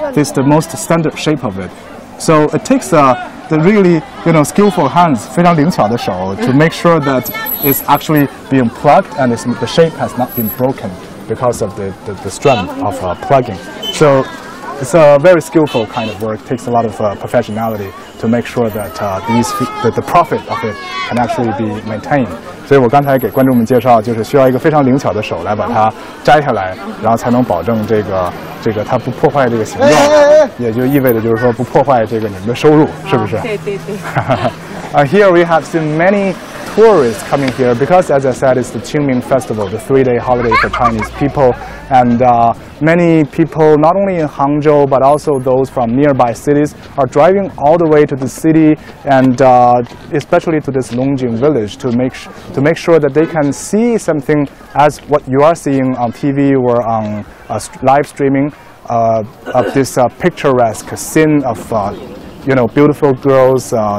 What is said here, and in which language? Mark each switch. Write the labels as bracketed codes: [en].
[en] This is the most standard shape of it. So it takes the really skillful hands, [zh] 非常灵巧的手 [en] to make sure that it's actually being plucked and the shape has not been broken because of the strength of plugging. So it's a very skillful kind of work. It takes a lot of professionality to make sure that the profit of it can actually be maintained. [zh] 所以我刚才给观众们介绍，就是需要一个非常灵巧的手来把它摘下来，然后才能保证这个它不破坏这个形状，也就意味着就是说不破坏这个你们的收入，是不是？对。 [en] Here we have seen many tourists coming here because, as I said, it's the Qingming Festival, the 3-day holiday for Chinese people, and many people, not only in Hangzhou but also those from nearby cities, are driving all the way to the city and especially to this Longjing village to make sure that they can see something as what you are seeing on TV or on live streaming of this picturesque scene of beautiful girls.